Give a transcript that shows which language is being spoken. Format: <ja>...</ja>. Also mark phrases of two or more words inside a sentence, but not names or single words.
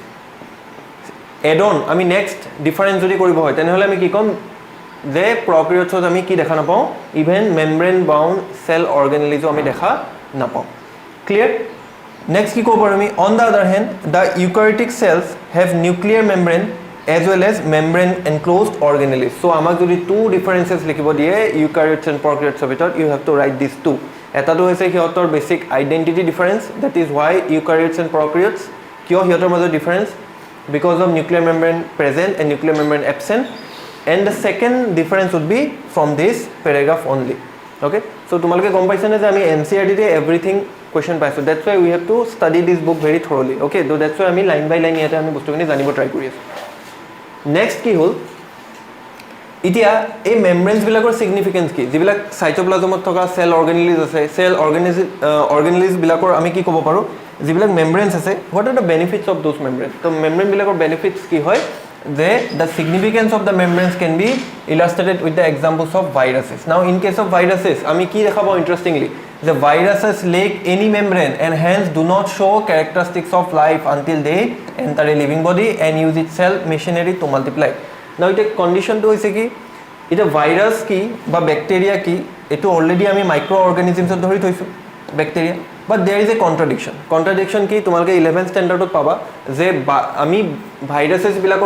<as>এড অন আমি</as> <en>next difference</en> <as>যদি কৰিব হয় তেনেহ'লে আমি কি ক'ম যে প্ৰক্ৰিঅটছত আমি কি দেখা নাপাওঁ</as> <en>even membrane bound cell organelles</en> <as>আমি দেখা নাপাওঁ ক্লিয়াৰ নেক্সট কি ক'ব পাৰোঁ আমি</as> <en>on the other hand the eukaryotic cells have nuclear membrane as well as membrane enclosed organelles. So</en> <as>আমাক যদি</as> <en>two differences</en> <as>লিখিব দিয়ে</as> <en>eukaryotes and prokaryotes ভিতৰত you have to write these two.</en> <as>এটাটো হৈছে সিহঁতৰ</as> <en>basic identity difference, that is why eukaryotes and prokaryotes</en> <as>কিয় সিহঁতৰ মাজত</as> <en>difference because of nuclear membrane present and nuclear membrane absent, and the second difference would be from this paragraph only. Okay, so</en> <as>তোমালোকে গম পাইছানে যে আমি</as> <en>NCERT তে everything question পাইছো, that's why we have to study this book very thoroughly.</en> <as>Okay,</as> <en>so that's why</en> <as>আমি</as> <en>line by line</en> <as>ইয়াতে আমি বস্তুখিনি জানিব ট্ৰাই কৰি আছো নেক্সট কি হ'ল এতিয়া এই মেমব্ৰেনছবিলাকৰ ছিগনিফিকেঞ্চ কি যিবিলাক চাইটোপ্লাজমত থকা</as> <en>cell organelles</en> <as>আছে চেল অৰ্গেনেলিজবিলাকৰ আমি কি ক'ব পাৰোঁ যিবিলাক মেমব্ৰেনছ আছে</as> <en>what are the benefits of those membrane</en> <as>তো মেমব্ৰেনবিলাকৰ বেনিফিটছ কি হয় যে</as> <en>the significance of the membranes can be illustrated with the examples of viruses now in case of viruses</en> <as>আমি কি দেখা পাওঁ</as> <en>ইণ্টাৰেষ্টিংলি যে viruses lack any membrane and hence do not show characteristics of life until they enter a living body and use its cell machinery to multiply</en> <as>নাও এতিয়া কণ্ডিশ্যনটো হৈছে কি এতিয়া ভাইৰাছ কি বা বেক্টেৰিয়া কি এইটো অলৰেডি আমি মাইক্ৰ' অৰ্গেনিজিমছত ধৰি থৈছোঁ বেক্টেৰিয়া</as> <en>but there is a contradiction</en> <as>কি তোমালোকে 11th ষ্টেণ্ডাৰ্ডত পাবা যে আমি ভাইৰাছেছবিলাকক</as>